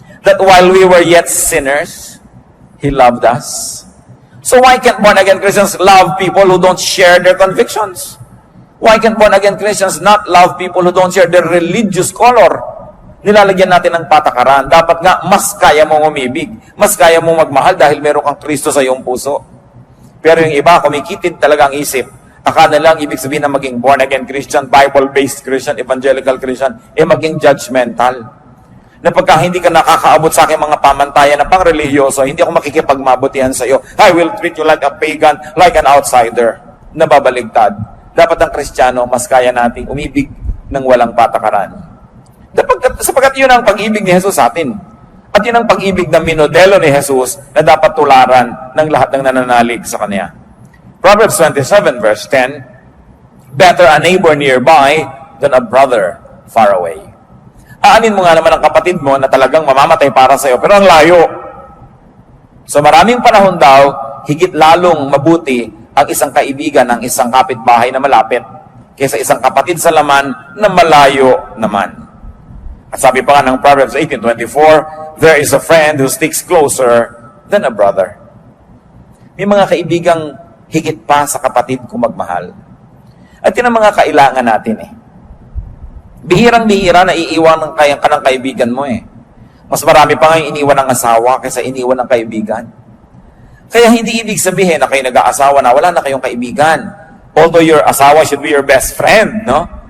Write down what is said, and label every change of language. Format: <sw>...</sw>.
<en>That while we were yet sinners, He loved us. So why can't born-again Christians love people who don't share their convictions? Why can't born-again Christians not love people who don't share their religious color?</en> <tl>Nilalagyan natin ng patakaran. Dapat nga, mas kaya mong umibig. Mas kaya mong magmahal dahil meron kang Kristo sa iyong puso. Pero yung iba, kumikitid talaga ang isip. Akala lang, ibig sabihin na maging born-again Christian, Bible-based Christian, evangelical Christian, maging judgmental. Na pagka hindi ka nakakaabot sa aking mga pamantayan na pang-religyoso, hindi ako makikipagmabutihan sa iyo.</tl> <en>I will treat you like a pagan, like an outsider.</en> <tl>Nababaligtad. Dapat ang Kristiyano, mas kaya nating umibig ng walang patakaran. Sapagkat yun ang pag-ibig ni Jesus sa atin. At yun ang pag-ibig na minodelo ni Jesus na dapat tularan ng lahat ng nananalig sa Kanya.</tl> <en>Proverbs 27 verse 10, better a neighbor nearby than a brother far away.</en> <tl>Aanin mo nga naman ang kapatid mo na talagang mamamatay para sa iyo, pero ang layo. So maraming panahon daw, higit lalong mabuti ang isang kaibigan ng isang kapitbahay na malapit kaysa isang kapatid sa laman na malayo naman. At sabi pa nga ng</tl> <en>Proverbs 18:24, there is a friend who sticks closer than a brother.</en> <tl>May mga kaibigang higit pa sa kapatid kung magmahal. At yun ang mga kailangan natin Bihirang-bihira na iiwan ka ng kaibigan mo Mas marami pa ngayon iniwan ng asawa kaysa iniwan ng kaibigan. Kaya hindi ibig sabihin na kayo nag-aasawa na wala na kayong kaibigan.</tl> <en>Although your asawa should be your best friend, no?</en>